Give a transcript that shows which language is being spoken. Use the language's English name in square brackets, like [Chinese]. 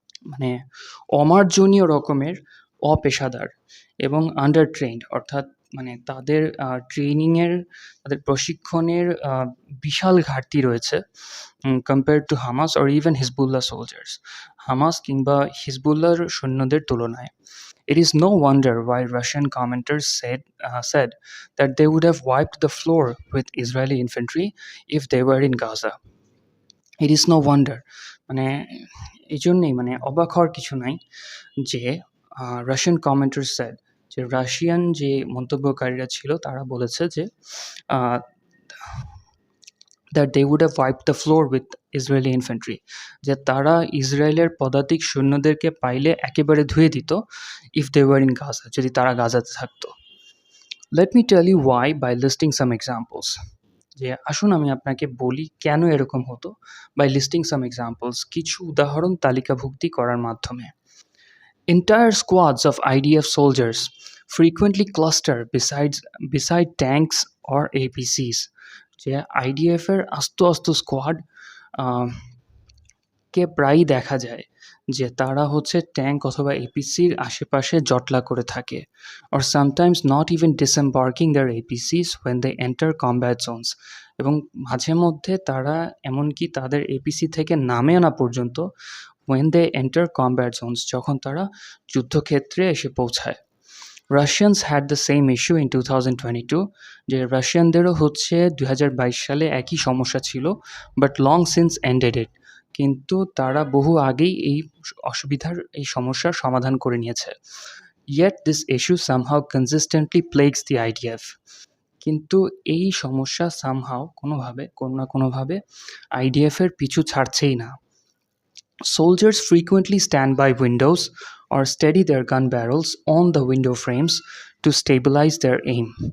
[Bangla] মানে অমার্জনীয় রকমের অপেশাদার এবং আন্ডার ট্রেন্ড, অর্থাৎ মানে তাদের ট্রেনিংয়ের, তাদের প্রশিক্ষণের বিশাল ঘাটতি রয়েছে [English] compare to Hamas or even Hezbollah soldiers, [Bangla] Hamas কিংবা হিজবুল্লাহর সৈন্যদের তুলনায়। [English] It is no wonder why Russian commenters said that they would have wiped the floor with Israeli infantry if they were in Gaza. It is no wonder, [Bangla] মানে এই জন্যেই মানে অবাক হওয়ার কিছু নাই যে [English] Russian commentators said, [Bangla] যে রাশিয়ান যে মন্তব্যকারীরা ছিল তারা বলেছে যে [English] that they would have wiped the floor with Israeli infantry, [Bangla] যে তারা ইসরায়েলের পদাতিক সৈন্যদেরকে পাইলে একেবারে ধুয়ে দিত [English] if they were in Gaza, [Bangla] যদি তারা গাজাতে থাকতো। [English] Let me tell you why by listing some examples. [Bangla] যে আসুন আমি আপনাকে বলি কেন এরকম হতো [English] by listing some examples, [Bangla] কিছু উদাহরণ তালিকাভুক্তি করার মাধ্যমে। [English] Entire squads of IDF soldiers frequently cluster beside tanks or APCs. [Bangla] যে আইডিএফ এর আস্ত স্কোয়াড কে প্রায়ই দেখা যায় যে তারা হচ্ছে ট্যাঙ্ক অথবা এপিসির আশেপাশে জটলা করে থাকে, [English] or sometimes not even disembarking their APCs when they enter combat zones, [Bangla] এবং মাঝে মধ্যে তারা এমনকি তাদের এপিসি থেকে নামে না পর্যন্ত [English] when they enter combat zones, [Bangla] যখন তারা যুদ্ধক্ষেত্রে এসে পৌঁছায়। [English] Russians had the same issue in 2022, [Bangla] যে রাশিয়ানদেরও হচ্ছে 2022 সালে একই সমস্যা ছিল, [English] but long since ended it, [Bangla] কিন্তু তারা বহু আগেই এই সমস্যার সমাধান করে নিয়েছে। [English] Yet this issue somehow consistently plagues the IDF. [Bangla] কিন্তু এই সমস্যা সামহাও কোনোভাবে কোনো না কোনোভাবে আইডিএফের পিছু ছাড়ছেই না। [English] Soldiers frequently stand by windows or steady their gun barrels on the window frames to stabilize their aim.